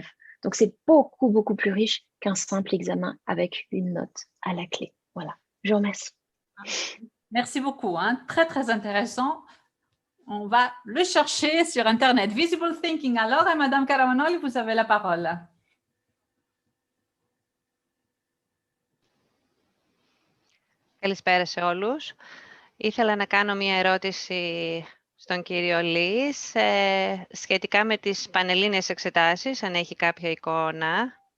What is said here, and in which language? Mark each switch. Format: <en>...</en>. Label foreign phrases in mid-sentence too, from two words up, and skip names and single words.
<fr>Donc, c'est beaucoup, beaucoup plus riche qu'un simple examen avec une note à la clé. Voilà, je vous remercie. Merci beaucoup, hein. Très, très intéressant. On va le chercher sur Internet.</fr> <en>Visible thinking.</en> <fr>Alors, Madame Karamanoli, vous avez la parole.</fr> <el>Καλησπέρα σε όλους. Ήθελα να κάνω μία ερώτηση στον κύριο Λύς σχετικά με τις πανελλήνιες εξετάσεις, αν έχει κάποια εικόνα.</el>